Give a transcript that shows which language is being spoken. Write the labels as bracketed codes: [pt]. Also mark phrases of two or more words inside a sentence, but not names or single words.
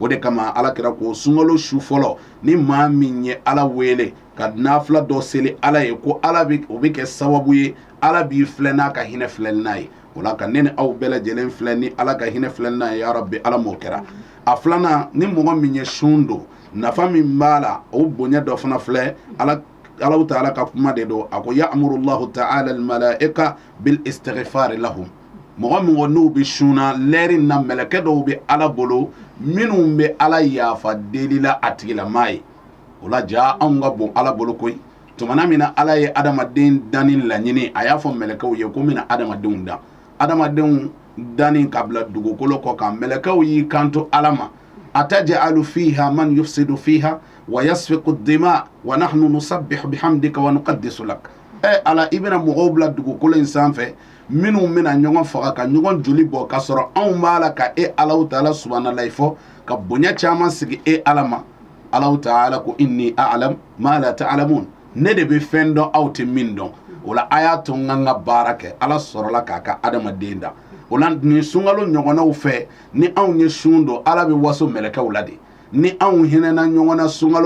[bm] de kama alakira ko sunkalo su fɔlɔ ni maa min ye Ala wele ka nafila dɔ seli Ala ye ko Ala bɛ o bɛ kɛ sababu ye Ala b'i filɛ n'a ka hinɛ filɛli n'a ye o la ka ne ni aw bɛɛ lajɛlen filɛ ni Ala ka hinɛ filɛli n'a ye ya Rabbi Ala m'o kɛra a filanan ni mɔgɔ min ye sun don nafa min b'a la o bonya dɔ fana filɛ Allah ta'ala ka kuma de do a ko [ar] يأمر الله تعالى الملائكة بالاستغفار لهم [bm] mɔgɔ min n'u bɛ suna lɛri na mɛlɛkɛ dɔw bɛ Ala bolo minnu bɛ Ala yafa deli la a tigilamaa ye o la ja anw ka bon Ala bolo koyi tumana min na Ala ye adamaden danni laɲini a y'a fɔ mɛlɛkɛw ye ko mina adamadenw dan adamadenw danni ka bila dugukolo kɔ kan mɛlɛkɛw y'i kanto Ala ma [ar] أتجعل فيها من يفسد فيها ويسفك الدماء ونحن نسبح بحمدك ونقدس لك [bm] Ala i bɛna mɔgɔw bila dugukolo in sanfɛ minnu bɛna ɲɔgɔn faga ka ɲɔgɔn joli bɔ ka sɔrɔ anw b'a la ka Ala ta'ala subhanahu wa fɔ ka bonya caman sigi Ala ma Ala ta'ala ko [ar] إني أعلم ما لا تعلمون [bm] ne de bɛ fɛn dɔn aw tɛ min dɔn o la a y'a to n ka baara kɛ Ala sɔrɔla k'a ka adamaden da o la nin sunkalo ɲɔgɔnnaw fɛ ni anw ye sun don Ala bɛ waso mɛlɛkɛw la de ni anw hinɛna ɲɔgɔn na sunkalo